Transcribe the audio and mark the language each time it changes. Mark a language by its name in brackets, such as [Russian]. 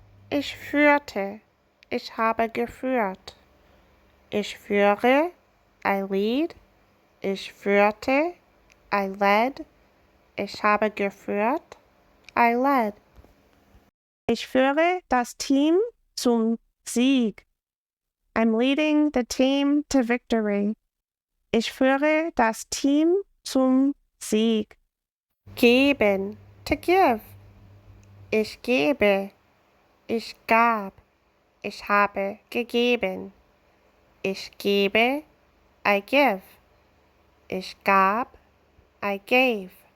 [German] Ich führte. Ich habe geführt. Ich führe. [English] I lead. [German] Ich führte. [English] I led. [German] Ich habe geführt. [English] I led. [German] Ich führe das Team zum Sieg. [English] I'm leading the team to victory. [German] Ich führe das Team zum Sieg. Geben, [English] to give. [German] Ich gebe. Ich gab. Ich habe gegeben. Ich gebe. [English] I give. [German] Ich gab. [English] I gave.